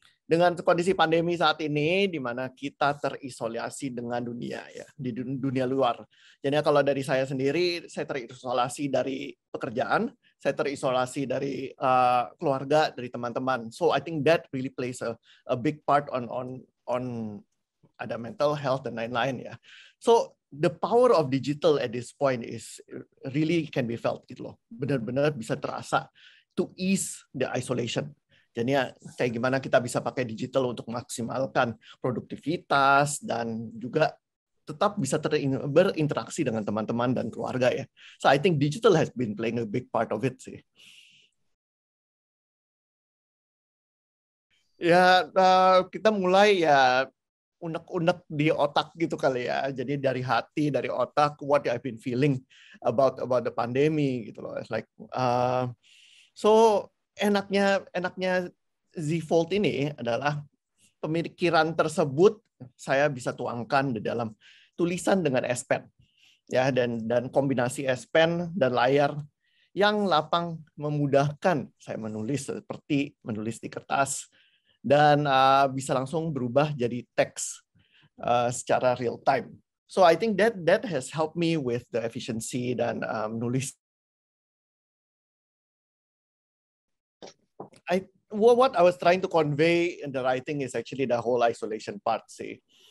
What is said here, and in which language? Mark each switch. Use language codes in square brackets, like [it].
[id] dengan kondisi pandemi saat ini, di mana kita terisolasi dengan dunia, ya, di dunia luar. Jadi kalau dari saya sendiri, saya terisolasi dari pekerjaan, saya terisolasi dari keluarga, dari teman-teman. [en] So I think that really plays a big part on ada mental health [id] dan lain-lain, ya. [en] So the power of digital at this point is really can be felt gitu loh. [id] Benar-benar bisa terasa [en] to ease the isolation. [id] Jadi ya, kayak gimana kita bisa pakai digital untuk maksimalkan produktivitas dan juga tetap bisa berinteraksi dengan teman-teman dan keluarga, ya. [en] So I think digital has been playing a big part of it sih. [id] Ya, kita mulai ya unek-unek di otak gitu kali ya. Jadi dari hati, dari otak, [en] what I've been feeling about the [id] pandemi gitu loh. [en] It's like so [id] enaknya Z Fold ini adalah pemikiran tersebut saya bisa tuangkan di dalam tulisan dengan S Pen, ya, dan kombinasi S Pen dan layar yang lapang memudahkan saya menulis seperti menulis di kertas dan bisa langsung berubah jadi teks secara real time. [en] So I think that has helped me with the efficiency [id] dan menulis. [en] What I was trying to convey in the writing is actually the whole isolation part sih.